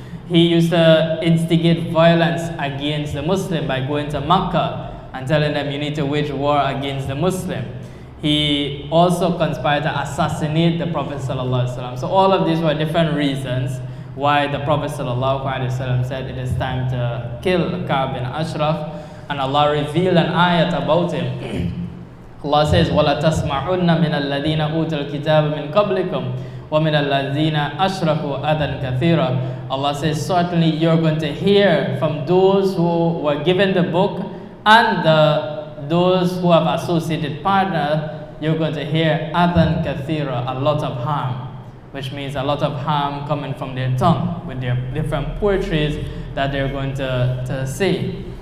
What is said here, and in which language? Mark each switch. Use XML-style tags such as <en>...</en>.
<en>He used to instigate violence against the Muslim by going to Makkah and telling them you need to wage war against the Muslim. He also conspired to assassinate the Prophet ﷺ. So all of these were different reasons why the Prophet ﷺ said it is time to kill Ka'b bin Ashraf, and Allah revealed an ayat about him.</en> <ar>Allah says, وَلَا تَسْمَعُنَّ مِنَ الَّذِينَ أُوتُوا الْكِتَابَ مِنْ قَبْلِكُمْ وَمِنَ الَّذِينَ أَشْرَكُوا أَذًى كَثِيرًا.</ar> <en>Allah says, certainly you're going to hear from those who were given the book and those who have associated partner, you're going to hear</en> <ar>أَذًى كَثِيرًا,</ar> <en>a lot of harm, which means a lot of harm coming from their tongue with their different poetries that they're going to say.</en>